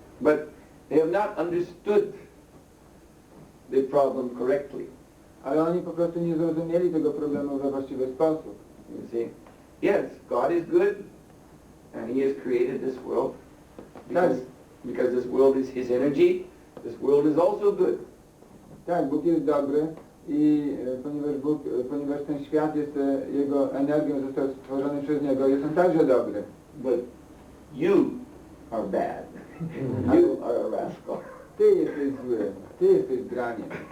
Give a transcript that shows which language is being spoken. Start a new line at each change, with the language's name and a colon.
English: But they have not understood the problem correctly.
Polish: Ale oni po prostu nie zrozumieli tego problemu we właściwy sposób.
English: You see, yes, God is good, and He has created this world because this world is His energy. This world is also good.
Polish: Tak, Bóg jest dobry i ponieważ ten świat jest Jego energią, został stworzony przez Niego, jest On także dobry.
English: But you are bad. You are a rascal.
Polish: Ty jesteś zły, ty jesteś draniem.